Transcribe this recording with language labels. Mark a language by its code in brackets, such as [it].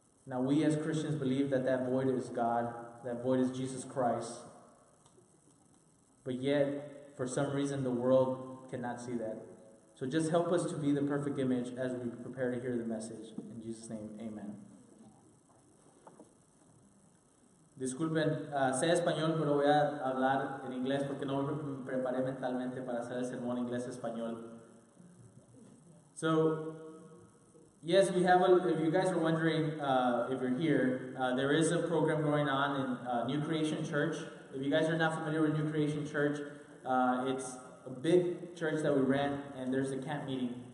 [en] Now we as Christians believe that that void is God, that void is Jesus Christ, but yet for some reason the world cannot see that. So just help us to be the perfect image as we prepare to hear the message. In Jesus' name, amen. [es] Disculpen, sé español, pero voy a hablar en inglés porque no me preparé mentalmente para hacer el sermón inglés-español. [en] So, yes, we have if you guys are wondering if you're here, there is a program going on in New Creation Church. If you guys are not familiar with New Creation Church, it's a big church that we rent, and there's a camp meeting.